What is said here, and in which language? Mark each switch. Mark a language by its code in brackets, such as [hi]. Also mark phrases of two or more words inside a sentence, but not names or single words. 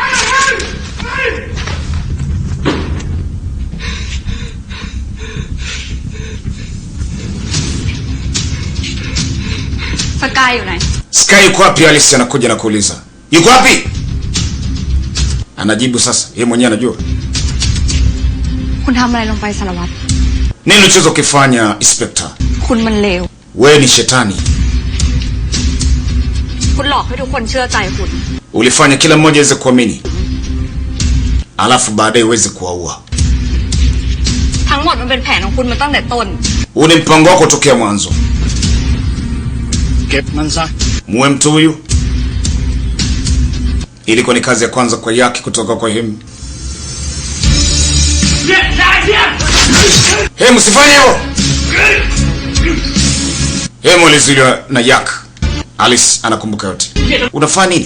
[sw] Sky yuko wapi? Sky yuko wapi? Alice anakuja na kuuliza. Yuko wapi? Anajibu sasa. Yeye mwenyewe anajua. [th] คุณทำอะไรลงไปสารวัตร [sw] Nini ulichozo kifanya Inspector? [th] คุณมันเลว [sw] Wewe ni shetani. [th] คุณหลอกให้ทุกคนเชื่อใจคุณ [sw] Ulifanya kila mmoja aweze kuamini. Alafu baadaye uweze kuwaua. [th] ถ้ทั้งหมดมันเป็นแผนของคุณมาตั้งแต่ต้น [sw] Huu ni mpango wako tokea mwanzo. [th] เก็บมันซะ [sw] Muue mtu huyu. Ilikuwa ni kazi ya kwanza kwa Yaki kutoka kwa him. Hey, msifanye hivyo. Hey, mwaliziliwa na Yak. Alice anakumbuka yote. Unafanya nini?